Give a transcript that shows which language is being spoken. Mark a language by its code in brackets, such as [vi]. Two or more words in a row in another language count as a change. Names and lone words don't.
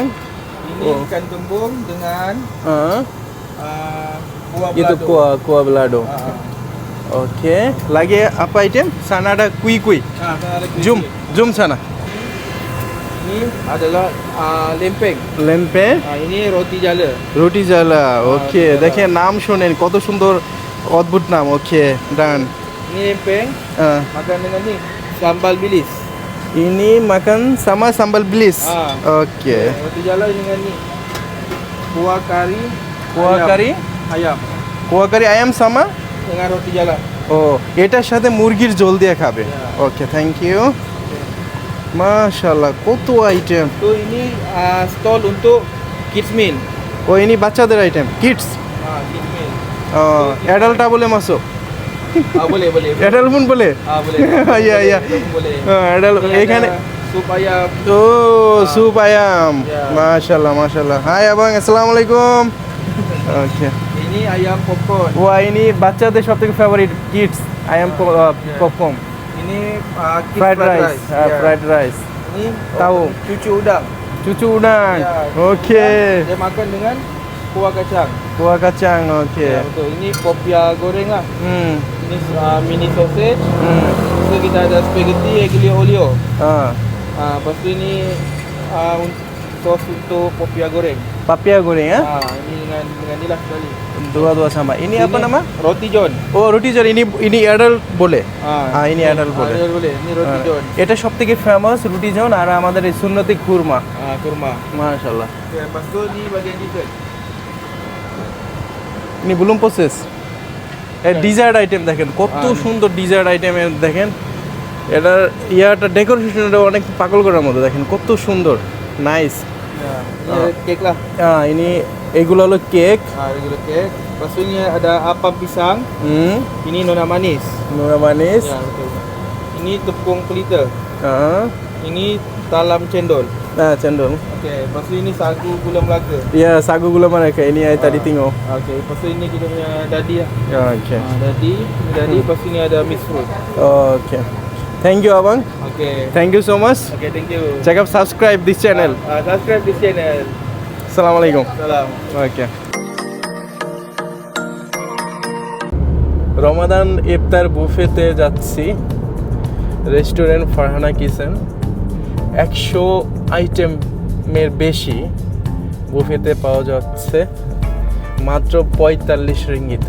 [ms] Ini ikan kembung dengan kuah Itu belado. kuah belado. Okey. Lagi apa item? Sana ada kui. Sana ada kuih. Jom sana. Ini adalah lempeng. [bn] লেম্পে [ms] Ini roti jala. [bn] রুটি জ্বালা। ওকে, দেখেন নাম শোনেন কত সুন্দর অদ্ভুত নাম। ওকে, ডান। [ms] Ini lempeng makan dengan ni sambal bilis. ini makan sama sambal bilis. Oke. Roti jala dengan ni kuah kari. kuah kari, Ayam kuah kari ayam sama dengan roti jala. [bn] ও এটার সাথে মুরগির ঝোল দিয়ে খাবে। ওকে, [en] thank you. [bn] মাশাআল্লাহ, কত আইটেম। [ms] So ini stall untuk [en] kids meal. [bn] ও ইনি বাচ্চাদের আইটেম, কিডস। [en] Kids meal. [bn] অ্যাডাল্টটা বলে মাসো, [ms] Boleh. [bn] অ্যাডাল্ট পun বলে। [ms] Boleh. [bn] ইয়া [ms] Boleh. [bn] অ্যাডাল্ট [ms] Ini [bn] এখানে। [ms] ada sup ayam. ও sup ayam. মাশাআল্লাহ। [bn] হাই abang, আসসালামু আলাইকুম। ওকে। [ms] Ini ayam popcorn. [bn] ওয়া ইনি বাচ্চাদের সবথেকে ফেভারিট কিডস আয়াম পপকর্ন। [ms] Ini kids [en] fried rice, fried rice. [ms] Ini Tahu. cucu udang. cucu udang. Ya. Oke. Dia makan dengan kuah kacang. Kuah kacang, oke. Ya, betul. Ini popia goreng lah. Hmm. Ini mini sausage. So kita ada spaghetti aglio olio. Lepas tu ini sos untuk popia goreng. Papia goreng ya? Ini dengan ni lah sekali. Dua sama. Ini apa nama? Roti john. Oh, roti john. ini adult বলে। ini adult বলে। boleh. Ini roti john. [bn] এটা সবথেকে ফেমাস রুটি জন আর আমাদের এই সুন্নতি খুরমা। [ms] Kurma. [bn] মাশাআল্লাহ। [ms] Okay, lepas tu ni bagian dessert. ini belum proses। [bn] ডিজার্ট আইটেম দেখেন কত সুন্দর ডিজার্ট আইটেম দেখেন। এটার ডেকোরেশনটা অনেক পাগল করার মতো, দেখেন কত সুন্দর, নাইস। [ms] Ini kek lah. [bn] ini এগুলো হলো কেক। [ms] Regular kek. Lepas tu ni ada apam pisang. Ini nona manis. নোনা মানিস। Ya, betul. Ini tepung pelita. Ini talam cendol. Cendol. Okey, lepas tu ini sagu gula Melaka. Ya, sagu gula Melaka. Ini saya tadi tengok. Okey, lepas tu ini kita punya dadi lah. Oke. Dadi, lepas tu ni ada [en] mixed fruit. [ms] Oke. [en] Thank you [ms] abang. Okey. [en] Thank you so much. Okay, thank you. Check out, subscribe this channel. Subscribe this channel. [ms] Assalamualaikum. Salam. [bn] ওকে। রমাদান ইফতার বুফেতে যাচ্ছি, রেস্টুরেন্ট ফারহানা কিচেন। 100 আইটেমের বেশি বুফেতে পাওয়া যাচ্ছে মাত্র 45 রিঙ্গিতে।